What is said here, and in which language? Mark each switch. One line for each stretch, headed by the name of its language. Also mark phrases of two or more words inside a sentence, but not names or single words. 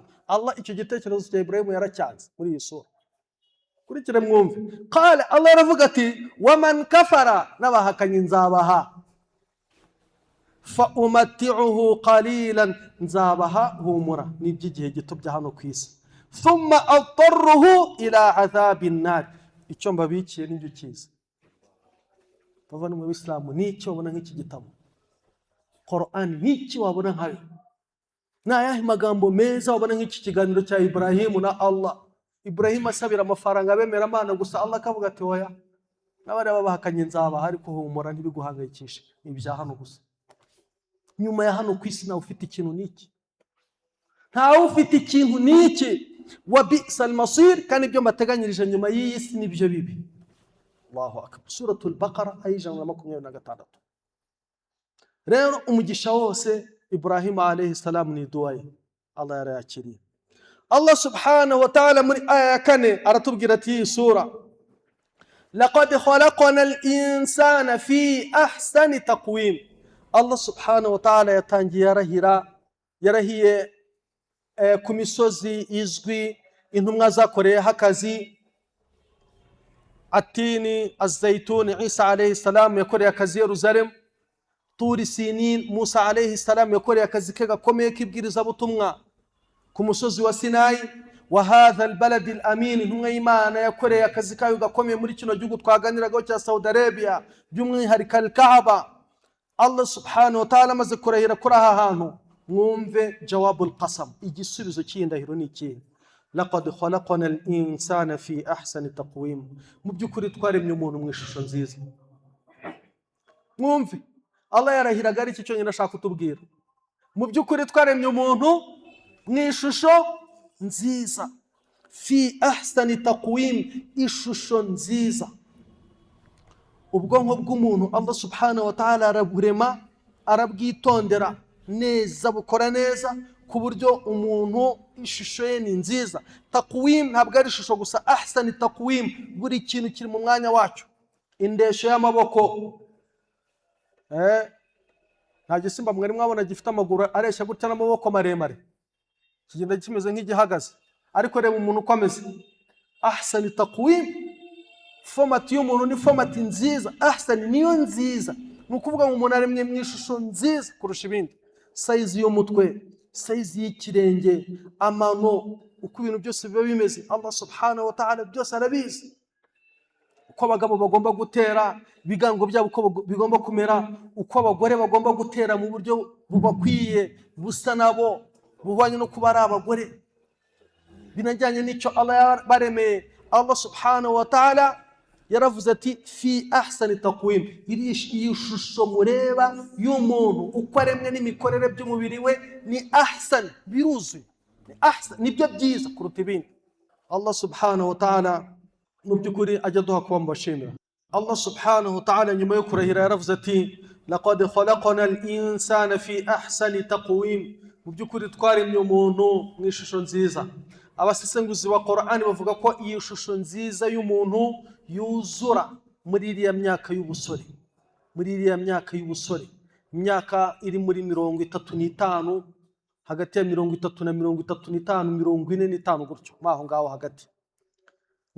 Kinyarwanda: Allah icyo gitekerezo cya Ibrahimu yaracyanze muri iyi sura. Kurikire mwumve. Qala, Allah aravuga ati
Arabic: ومن كفر,
Kinyarwanda: n'abahakanye nzabaha,
Arabic: فأمتعه قليلا,
Kinyarwanda: nzabaha humura n'iby'igihe gito bya hano ku isi,
Arabic: ثم أضطره إلى عذاب النار,
Kinyarwanda: icyo mbabikiye n'ibyo kiza. Bavanywe b'Islam, n'icyo wabona nk'iki gitabo Qur'an, n'iki wabona nkayo? N'ayahe magambo meza wabona nk'iki kiganiro cya Ibrahimu na Allah? Ibrahimu asabira amafaranga abemeramana gusa, Allah akavuga ati oya, n'abari babahakanye nzabaha, ariko humura ntibiguhangayikishe, ibya hano gusa. Nyuma ya hano ku isi nawe ufite ikintu n'iki? Ntawe ufite ikintu n'iki.
Arabic: وبئس المصير,
Kinyarwanda: kandi ibyo mbateganyirije nyuma y'iyi si nibyo bibi.
Arabic: الله أكبر.
Kinyarwanda: Suratul Baqara ayijana na 26. Rero umugisha wose Ibrahim
Arabic: عليه السلام
Kinyarwanda: ni dua ye, Allah yarayakiriye.
Arabic: الله سبحانه وتعالى
Kinyarwanda: muri aya ya 4 aratubwira ati sura,
Arabic: لقد خلقنا الإنسان في أحسن تقويم. الله سبحانه وتعالى
Kinyarwanda: yatangiye yarahiye ku misozi izwi intumwa zakoreyeho akazi, Atini, Az-Zaytun, Isa
Arabic: عليه السلام
Kinyarwanda: yakoreye akazi Yerusalemu, Turi Sinin, Musa
Arabic: عليه السلام
Kinyarwanda: yakoreye akazi ke gakomeye k'ibwiriza butumwa ku musozi wa Sinai,
Arabic: وهذا البلد الأمين,
Kinyarwanda: intumwa y'Imana yakoreye akazi kayo gakomeye muri kino gihugu twaganiraga cya Saudi Arabia, by'umwihariko al-Kaaba.
Arabic: الله سبحانه وتعالى
Kinyarwanda: amaze kurahira kuri aha hantu, mwumve
Arabic: جواب القسم,
Kinyarwanda: igisubizo cy'indahiro ni iki?
Arabic: لقد خلقنا الإنسان في أحسن تقويم,
Kinyarwanda: mu by'ukuri twaremye umuntu mu ishusho nziza. Mwumve, Allah yarahiraga ari iki cyonyine ashaka kutubwira. Mu by'ukuri twaremye umuntu mu ishusho nziza,
Arabic: في أحسن تقويم,
Kinyarwanda: ishusho nziza. Ubwonko bw'umuntu
Arabic: الله سبحانه وتعالى
Kinyarwanda: araburema, arabwitondera neza, bukora neza ku buryo umuntu ishusho ye ni nziza. Taqwim ntabwo ari ishusho gusa,
Arabic: أحسن تقويم,
Kinyarwanda: buri kintu kiri mu mwanya wacyo. Indesho y'amaboko, nta gisimba mwari mwabona gifite amaguru areshya gutya n'amaboko maremare, kigenda kimeze nk'igihagaze, ariko reba umuntu uko ameze.
Arabic: أحسن تقويم,
Kinyarwanda: format y'umuntu ni format nziza. Ahsani niyo nziza, ni ukuvuga ngo umuntu aremye mu ishusho nziza kurusha ibindi. Size y'umutwe, size y'ikirenge, amano, uko ibintu byose biba bimeze,
Arabic: الله سبحانه وتعالى
Kinyarwanda: byose arabizi. Uko abagabo bagomba gutera, ibigango byabo uko bigomba kumera, uko abagore bagomba gutera mu buryo bubakwiye, busa nabo, bubanye no kuba ari abagore, binajyanye n'icyo Allah yabaremeye.
Arabic: الله سبحانه وتعالى
Kinyarwanda: yaravuze ati
Arabic: في أحسن تقويم,
Kinyarwanda: iri shusho mureba y'umuntu uko aremwe n'imikorere by'umubiri we ni ahsan, biruzuye, ni ahsan, nibyo byiza kuruta ibindi.
Arabic: الله سبحانه وتعالى
Kinyarwanda: mu by'ukuri ajya duha kuba mbashimira.
Arabic: الله سبحانه وتعالى
Kinyarwanda: nyuma yo kurahira yaravuze ati
Arabic: لقد خلقنا الإنسان في أحسن تقويم,
Kinyarwanda: mu by'ukuri twaremye umuntu mu ishusho nziza. Abasesenguzi ba Qur'an bavuga ko iyi shusho nziza y'umuntu yuzura muri iriya myaka y'ubusore, imyaka iri muri 35, hagati ya 30 na 35, 45 gutyo, maho ngaho hagati.